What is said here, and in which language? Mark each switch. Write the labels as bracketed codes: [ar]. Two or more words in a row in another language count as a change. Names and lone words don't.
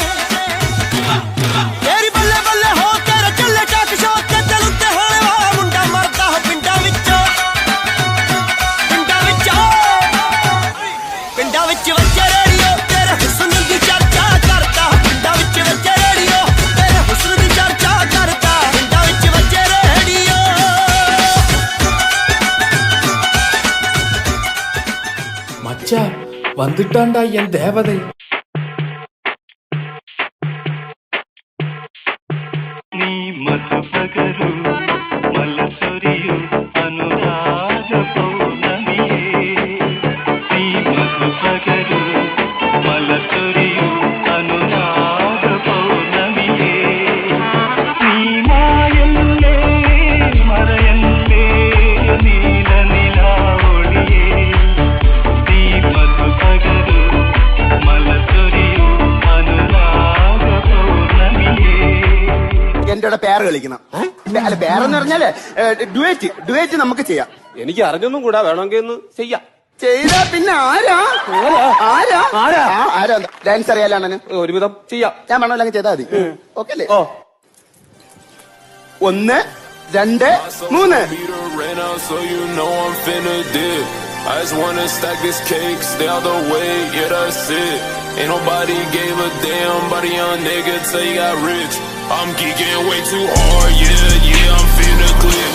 [pa] ਤੇਰੀ ਬੱਲੇ ਬੱਲੇ ਹੋ ਤੇਰੇ ਚੱਲੇ ਟਾਕ ਸ਼ੋ ਤੇ ਦਿਲ ਉੱਤੇ ਹੋਣੇ ਵਾਲਾ ਮੁੰਡਾ ਮਰਦਾ ਪਿੰਡਾਂ ਵਿੱਚੋਂ, ਪਿੰਡਾਂ ਵਿੱਚ ਵੱਜੇ ਰੇਡੀਓ ਤੇਰੇ ਹੁਸਨ ਦੀ ਚਰਚਾ ਕਰਦਾ। ਪਿੰਡਾਂ ਵਿੱਚ ਵੱਜੇ ਰੇਡੀਓ ਤੇਰੇ ਹੁਸਨ ਦੀ ਚਰਚਾ ਕਰਦਾ। ਪਿੰਡਾਂ ਵਿੱਚ ਵੱਜੇ ਰੇਡੀਓ। [ta] மச்சா வந்துட்டான்டா என் தேவதை. [ml] നീ മധുപകരൂ മലർചൊരിയൂ അനുരാഗ പൗർണമിയേ. നീ മധുപകരൂ മലർചൊരിയൂ അനുരാഗ പൗർണമിയേ. നീ മായല്ലേ മറയല്ലേ നീല നിലാവലിയേ. നീ മധുപകരൂ മലർചൊരിയൂ അനുരാഗ പൗർണമിയേ. എന്റെ പേര് കളിക്കണം. അല്ല, പേരെന്ന് പറഞ്ഞാല് ഡുവേറ്റ് നമുക്ക് ചെയ്യാം. എനിക്ക് അറിഞ്ഞൊന്നും കൂടാ, വേണമെങ്കിൽ ഒന്ന് ചെയ്യാം. ചെയ്താ പിന്നെ ആരാ ഡാൻസ് അറിയാലാണ്. ഒരുവിധം ചെയ്യാം. ഞാൻ വേണമെങ്കിൽ ചെയ്താൽ മതി. ഓക്കെ അല്ലേ? 1 2 3. [en] I just wanna stack this cake, stay out the way, yeah that's it. Ain't nobody gave a damn about a young nigga till he got rich. I'm geeking way too hard, yeah, I'm finna glitch.